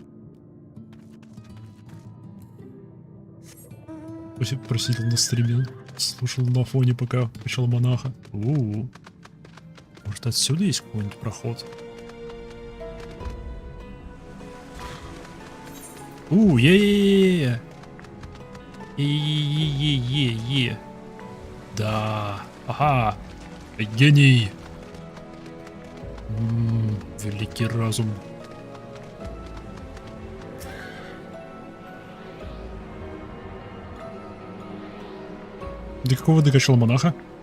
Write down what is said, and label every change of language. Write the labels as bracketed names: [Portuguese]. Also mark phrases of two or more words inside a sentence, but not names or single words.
[Russian] Просидел на стриме, слушал на фоне, пока качал монаха. Может, отсюда есть какой-нибудь проход? Е-е-е-е! Е-е-е-е-е! Да! Ага! Гений! Великий разум. До какого докачал монаха?